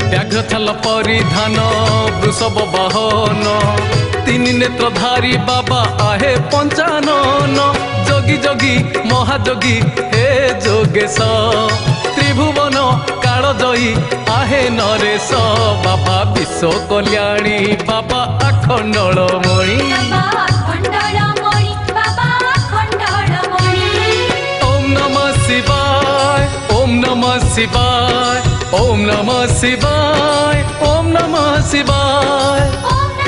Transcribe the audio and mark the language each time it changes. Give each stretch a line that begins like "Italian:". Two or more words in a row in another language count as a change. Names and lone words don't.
Maithili: मेघ छाल परिधान वृषभ वाहन तीन नेत्रधारी बाबा आहे पंचानन जोगी जोगी महाजोगी हे जोगेश त्रिभुवन कालजयी आहे नरेश बाबा विश्व कल्याणी बाबा अखंडलमणि
Sanskrit: ओम नमः शिवाय ओम नमः शिवाय ओम नमः शिवाय ओम नमः शिवाय।